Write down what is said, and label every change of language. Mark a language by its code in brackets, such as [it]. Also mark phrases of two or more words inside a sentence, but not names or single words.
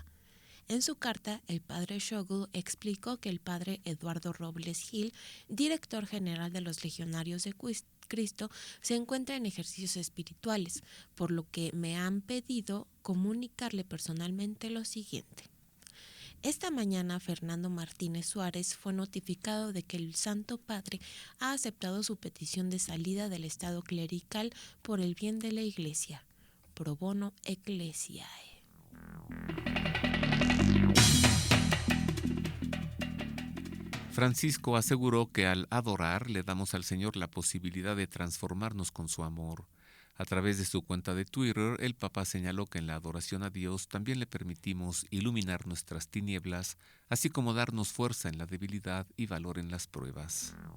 [es] En su carta, el padre Schogel explicó que el padre Eduardo Robles Gil, director general de los Legionarios de Cristo, se encuentra en ejercicios espirituales, por lo que me han pedido comunicarle personalmente lo siguiente. Esta mañana, Fernando Martínez Suárez fue notificado de que el Santo Padre ha aceptado su petición de salida del estado clerical por el bien de la Iglesia. [la] Pro bono ecclesiae. [es] Francisco aseguró que al adorar le damos al Señor la posibilidad de transformarnos con su amor. A través de su cuenta de Twitter, el Papa señaló que en la adoración a Dios también le permitimos iluminar nuestras tinieblas, así como darnos fuerza en la debilidad y valor en las pruebas.